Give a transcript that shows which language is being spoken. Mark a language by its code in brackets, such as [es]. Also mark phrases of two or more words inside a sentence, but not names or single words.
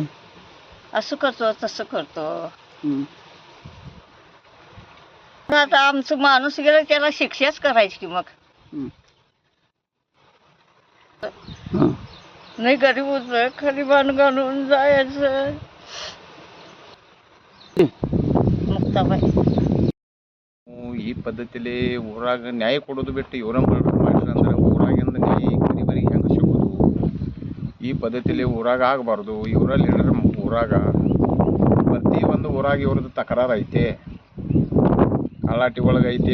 [mr] असं करतो तसं करतो. आता आमचं माणूस गेला त्याला शिक्षाच करायची की मग. नाही गरीब होतं, खरीबान घालून जायचं. [kn] ಮುಕ್ತಾಬಾಯಿ ಈ ಪದ್ಧತಿಯಲ್ಲಿ ಊರಾಗ ನ್ಯಾಯ ಕೊಡೋದು ಬಿಟ್ಟು ಇವರ ಮಾಡಿದ್ರೆ ಅಂದ್ರೆ ಊರಾಗಿಂದ ನ್ಯಾಯ ಗರೀಬರಿಗೆ ಹೆಂಗೆ ಸಿಗೋದು? ಈ ಪದ್ಧತಿಯಲ್ಲಿ ಊರಾಗ ಆಗಬಾರ್ದು. ಇವರ ಲೀಡರ್ ಊರಾಗ ಪ್ರತಿಯೊಂದು ಊರಾಗ ಇವ್ರದ್ದು ತಕರಾರು ಐತೆ, ಕಳ್ಳಾಟಿ ಒಳಗೆ ಐತೆ.